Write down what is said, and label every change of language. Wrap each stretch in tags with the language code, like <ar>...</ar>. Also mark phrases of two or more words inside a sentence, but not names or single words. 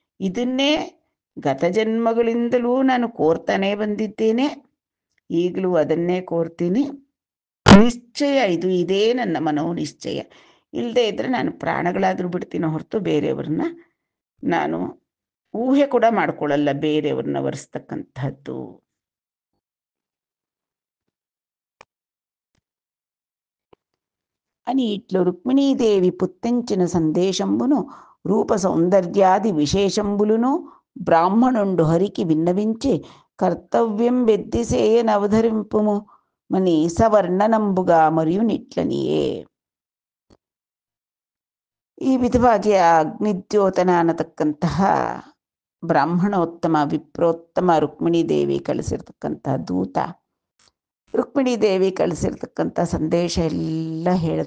<kn>ಇದನ್ನೇ ಗತಜನ್ಮಗಳಿಂದಲೂ ನಾನು ಕೋರ್ತಾನೇ ಬಂದಿದ್ದೇನೆ, ಈಗಲೂ ಅದನ್ನೇ ಕೋರ್ತೀನಿ. ನಿಶ್ಚಯ ಇದು, ಇದೇ ನನ್ನ ಮನೋನಿಶ್ಚಯ. ಇಲ್ಲದೆ ಇದ್ದರೆ ನಾನು ಪ್ರಾಣಗಳಾದರೂ ಬಿಡ್ತೀನೋ ಹೊರತು ಬೇರೆಯವ್ರನ್ನ ನಾನು ಊಹೆ ಕೂಡ ಮಾಡ್ಕೊಳ್ಳಲ್ಲ, ಬೇರೆಯವ್ರನ್ನ ಒರೆಸ್ತಕ್ಕಂಥದ್ದು.</kn> <te>అని ఇట్లు రుక్మిణీదేవి పుత్తించిన సందేశంబును రూప సౌందర్యాది విశేషంబులును బ్రాహ్మణుండు హరికి విన్నవించి కర్తవ్యం బెద్దిసేయనవధరింపుము మని సవర్ణనంబుగా మరియు నిట్లనియే.</te> <kn>ಈ ವಿಧವಾಗಿ ಆ ಅಗ್ನಿದ್ಯೋತನ ಅನ್ನತಕ್ಕಂತಹ ಬ್ರಾಹ್ಮಣೋತ್ತಮ ವಿಪ್ರೋತ್ತಮ ರುಕ್ಮಿಣೀದೇವಿ ಕಳಿಸಿರ್ತಕ್ಕಂತಹ ದೂತ ರುಕ್ಮಿಣೀದೇವಿ ಕಳಿಸಿರ್ತಕ್ಕಂಥ ಸಂದೇಶ ಎಲ್ಲ ಹೇಳ್ದ.</kn>